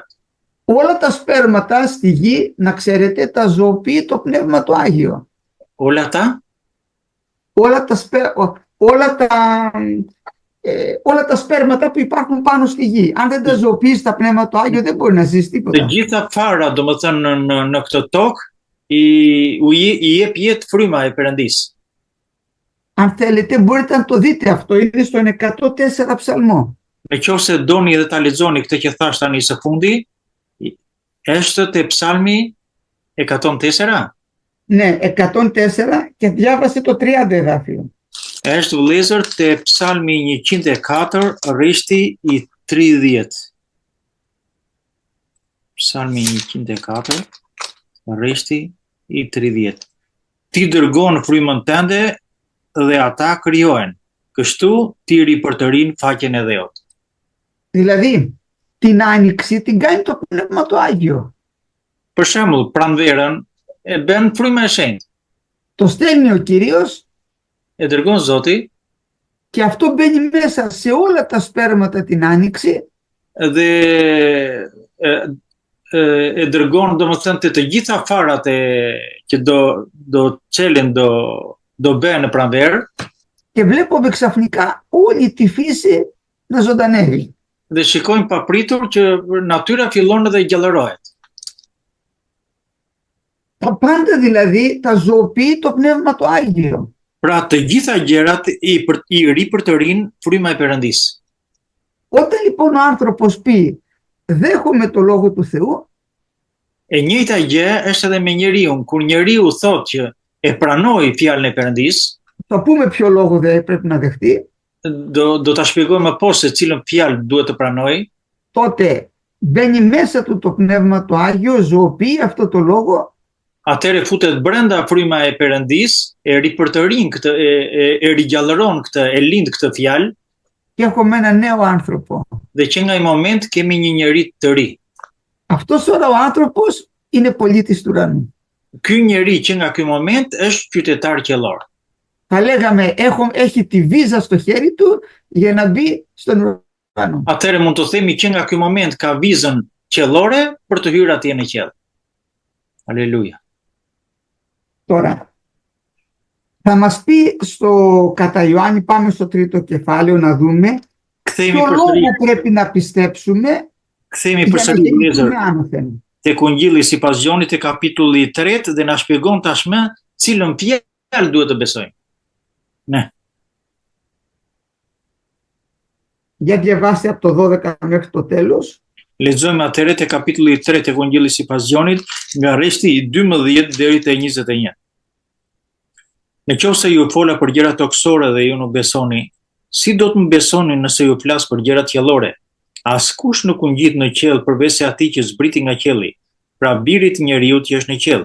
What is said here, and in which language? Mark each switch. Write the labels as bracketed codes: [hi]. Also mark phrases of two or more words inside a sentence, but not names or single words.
[el] Όλα τα σπέρματα στη γη, να ξέρετε, τα ζωοποιεί το Πνεύμα το Άγιο. Όλα τα όλα τα σπέρματα που υπάρχουν πάνω στη γη. Αν δεν τα ζωοποιείς τα Πνεύμα το Άγιο, δεν μπορεί να ζεις [sq] Të [el] τίποτα. [sq] gjitha fara, domethënë në këtë tokë i jep jetë fryma e Perëndisë. [el] Αν θέλετε, μπορείτε να το δείτε αυτό. Είναι στον 104 ψαλμό. [sq] Nëse doni edhe ta lexoni këtë që thash tani së fundi, është te Psalmi 104. [el] Ναι, 104 και διάβασε το 30 εδάφιο. [sq] Është vëllezër te Psalmi 104, rreshti i 30. Psalmi 104, rreshti i 30. Ti dërgon frymën tënde dhe ata krijohen. Kështu ti ripërtërin faqen e dheut. [el] Δηλαδή, την άνοιξη την κάνει το Πνεύμα το Άγιο. [sq] Për shembull, pranverën e bën fryma e shenjtë. [el] Το στέλνει ο Κύριος [sq] E dërgon Zoti [el] και αυτό μπαίνει μέσα σε όλα τα σπέρματα την άνοιξη [sq] dhe e dërgon domethënë të gjitha farat që do çelen do bëhen në pranverë [el] και βλέπουμε ξαφνικά όλη τη φύση να ζωντανεύει. [sq] dhe shikojmë papritur që natyra fillon edhe gjallërohet. [el] Τα πάντα δηλαδή τα ζωοποιεί το Πνεύμα το Άγιο. [sq] Pra të gjitha gjërat i ripërtërin fryma e Perëndisë. [el] Όταν λοιπόν ο άνθρωπος πει δέχομαι το Λόγο του Θεού, [sq] E njëjta gjë është edhe me njeriu. Kur njeriu thotë që e pranoi fjalën e Perëndisë, [el] θα πούμε ποιο λόγο δεν πρέπει να δεχτεί, [sq] do ta shpjegojmë më poshtë se cilën fjalë duhet të pranoj. [el] τότε μπαίνει μέσα του το Πνεύμα το Άγιο, ζωοποιεί αυτό το λόγο [sq] Atëre futet brenda fryma e Perëndisë, e ripërtërin këtë, e rigjallëron këtë, e lind këtë fjalë [el] και έχουμε ένα νέο άνθρωπο. [sq] dhe që nga i moment kemi një njeri të ri. [el] Αυτός τώρα ο άνθρωπος είναι πολίτης του ουρανού. [sq] Ky njeri që nga ky moment është qytetar qiellor. [el] Θα λέγαμε έχει τη βίζα στο χέρι του για να μπει στον ουρανό. [sq] Atëre mund të themi që nga ky moment ka vizën qiellore për të hyrë atje në qiell. Aleluja. [el] Τώρα, θα μας πει στο κατά Ιωάννη, πάμε στο τρίτο κεφάλαιο να δούμε [sq] Kthehemi [el] ποιο λόγο [sq] përsëri, [el] πρέπει να πιστέψουμε [sq] kthehemi [el] για να [sq] përsëri vëllezër [el] γεννηθούμε άνωθεν. [sq] tek Ungjilli sipas Gjonit te kapitulli 3 dhe na shpjegon tashmë cilën fjalë duhet të besojmë. Ne. [el] Για διαβάστε από το 12 μέχρι το τέλος. [sq] Lexojmë atëre te kapitulli 3 tek Ungjilli sipas Gjonit nga rreshti i 12 deri te 21. Nëse ju fola për gjëra toksore dhe ju nuk besoni, si do të më besoni nëse ju flas për gjëra qiellore? Askush nuk u ngjit në qiell përveç se atij që zbriti nga qielli, pra biri i njeriu që është në qiell.